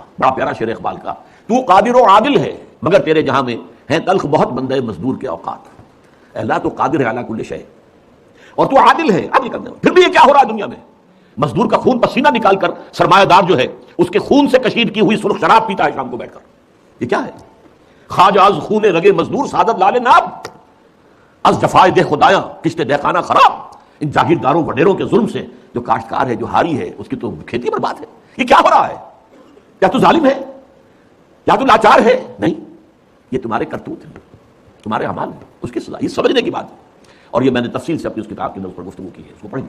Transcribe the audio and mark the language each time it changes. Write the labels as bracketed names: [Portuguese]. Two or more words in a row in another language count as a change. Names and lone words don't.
[Urdu] بڑا پیارا شعر اقبال کا، تو قادر و عادل ہے مگر تیرے جہاں میں ہیں تلخ بہت بندے مزدور کے اوقات، اے اللہ تو قادر ہے [Arabic] علی کل شیء، [Urdu] اور تو عادل ہے، عدل کرنے والا۔ پھر بھی یہ کیا ہو رہا ہے دنیا میں؟ مزدور کا خون پسینہ نکال کر سرمایہ دار جو ہے اس کے خون سے کشید کی ہوئی سرخ شراب پیتا ہے شام کو بیٹھ کر، یہ کیا ہے؟ [Persian] خواجہ از خون رگے مزدور سعادت لال ناب، از جفائے دہ خدایاں کشت دہقانہ خراب، [Urdu] ان جاگیرداروں وڈیروں کے ظلم سے جو کاشتکار ہے، جو ہاری ہے، اس کی تو کھیتی برباد ہے۔ یہ کیا ہو رہا ہے؟ کیا تو ظالم ہے؟ یا تو لاچار ہے؟ نہیں، یہ تمہارے کرتوت ہیں، تمہارے اعمال ہیں، اس کی سزا، یہ سمجھنے کی بات ہے۔ اور یہ میں نے تفصیل سے اپنی اس کتاب کے اندر پر گفتگو کی ہے، اس کو پڑھیں۔